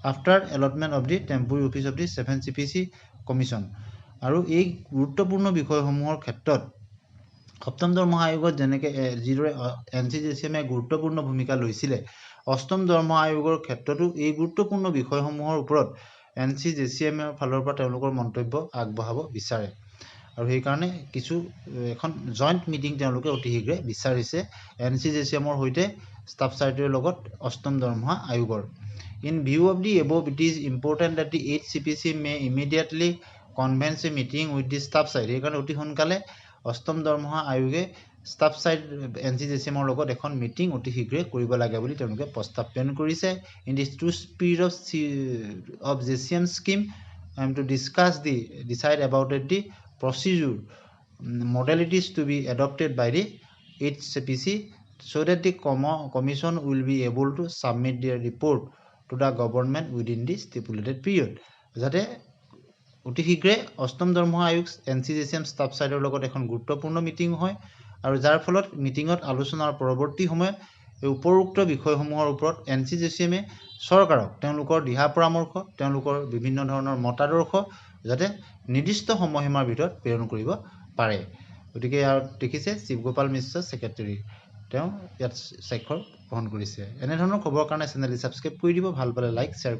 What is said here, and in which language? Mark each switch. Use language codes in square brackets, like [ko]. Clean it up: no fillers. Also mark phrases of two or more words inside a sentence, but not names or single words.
[en] after allotment of the temporary office of the 7th CPC commission [as] আৰু এই গুৰুত্বপূৰ্ণ বিষয়সমূহৰ ক্ষেত্ৰত সপ্তম দৰমহা আয়োগত যেনেকৈ যিদৰে NCJCM গুৰুত্বপূৰ্ণ ভূমিকা লৈছিলে অষ্টম দৰমহা আয়োগৰ ক্ষেত্ৰতো এই গুৰুত্বপূৰ্ণ বিষয়সমূহৰ ওপৰত NCJCM ফালৰ পৰা তেওঁলোকৰ মন্তব্য আগবঢ়াব বিচাৰে আৰু সেই কাৰণে কিছু এখন জয়েন্ট মিটিং তেওঁলোকে অতি শীঘ্ৰে বিচাৰিছে NCJCM ৰ সৈতে ষ্টাফ চাৰ্টিৰ লগত অষ্টম দৰমহা আয়োগৰ [en] in view of the above it is important that the 8 CPC may immediately convene a meeting with the staff side [as] সেইকাৰণে অতি সোনকালে অষ্টম দৰমহা আয়োগে ষ্টাফ চাইড NCJCMৰ লগত এখন মিটিং অতি শীঘ্ৰে কৰিব লাগে বুলি তেওঁলোকে প্ৰস্তাৱ প্ৰেৰণ কৰিছে [en] in this to speed of JCM scheme to discuss decide about the procedure modalities to be adopted by the HCPC so that the commission will be able to submit their report to the government within the stipulated [as] period যাতে অতি শীঘ্ৰে অষ্টম দৰমহা আয়োগ NCJCM ষ্টাফ চাইডৰ লগত এখন গুৰুত্বপূৰ্ণ মিটিং হয় আৰু যাৰ ফলত মিটিঙত আলোচনাৰ পৰৱৰ্তী সময়ত এই উপৰোক্ত বিষয়সমূহৰ ওপৰত NCJCM চৰকাৰক তেওঁলোকৰ দিহা পৰামৰ্শ তেওঁলোকৰ বিভিন্ন ধৰণৰ মতাদৰ্শ যাতে নিৰ্দিষ্ট সময়সীমাৰ ভিতৰত প্ৰেৰণ কৰিব পাৰে গতিকে ইয়াত দেখিছে শিৱগোপাল মিশ্ৰ সেক্ৰেটাৰী তেওঁ ইয়াত স্বাক্ষৰ গ্ৰহণ কৰিছে এনে ধৰণৰ খবৰ কাৰণে চেনেলটি সাবস্ক্ৰাইব কৰি দিব ভাল পালে লাইক শ্বেয়াৰ কৰিব